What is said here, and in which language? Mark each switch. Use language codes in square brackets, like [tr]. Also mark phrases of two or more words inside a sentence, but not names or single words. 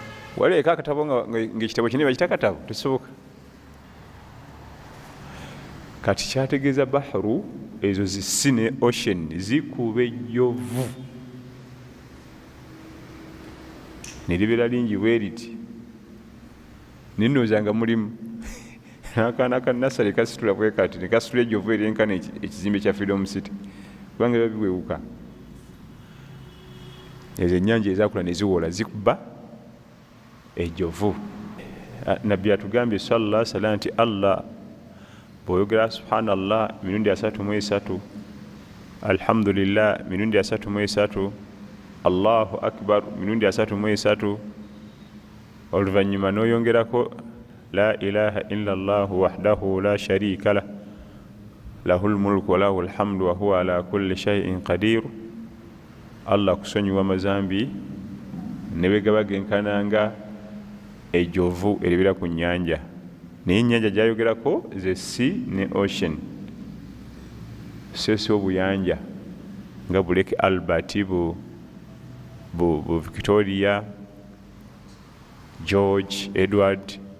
[lg] waleeka akatabo ng'ekitabo kinene bakita katabo tekisoboka. Kati kyategeeza bahru ezo zisi ne ocean zikuba ejjovu ne libeera lingi bwe riti ninooza nga mulimu n'akaana ka nasale kasitula bwe kati ne kasitula ejjovu eryenkana ekizimbe kya Freedom City kubanga biba biwewuka. Ezo ennyanja ezakula ne ziwola zikuba ejjovu. Nabbi atugambye [ar] صلى الله عليه وسلم [lg] nti Allah bw'oyogera subhanallah mirundi 33, alhamdulillah mirundi 33, [ar] الله أكبر [lg] mirundi 33, oluvannyuma n'oyongerako [ar] لا إله إلا الله وحده لا شريك له له الملك وله الحمد وهو على كل شيء قدير, [lg] Allah kusonyiwa mazambi ne bwe gaba genkananga ejjovu eribira ku nnyanja. Naye ennyanja gy'ayogerako ze sea ne ocean, so si obuyanja nga bu Lake Albert, bu Victoria, George, Edward.